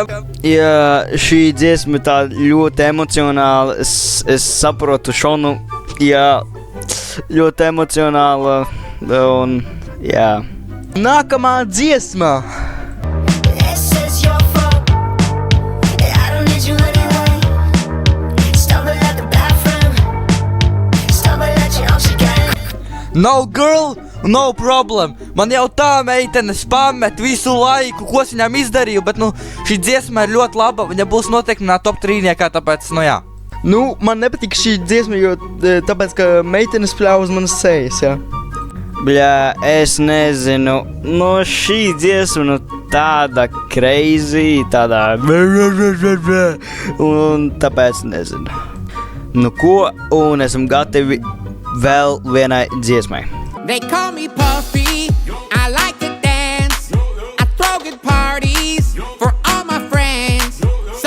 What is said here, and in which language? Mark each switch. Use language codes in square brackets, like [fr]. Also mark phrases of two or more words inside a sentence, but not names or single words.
[lv] Ja šī dziesma tā ļoti emocionāla, es saprotu Šonu, jā, ļoti emocionāla un jā. Nākamā dziesma. [en] No girl, no problem. [lv] Man jau tā meitene spamet visu laiku, ko es viņām izdarīju, bet šī dziesma ir ļoti laba. Viņa būs noteikti manā top 3-niekā, tāpēc, jā. Man nepatīk šī dziesma, jo tāpēc, ka meitenes pļauj uz manas sejas, jā. Bļā, es nezinu, šī dziesma, tāda crazy, tāda un tāpēc nezinu. Nu ko, un esam gatavi vēl vienai dziesmai. [en] They call me Puffy, I like to dance, I throw good parties for all my friends.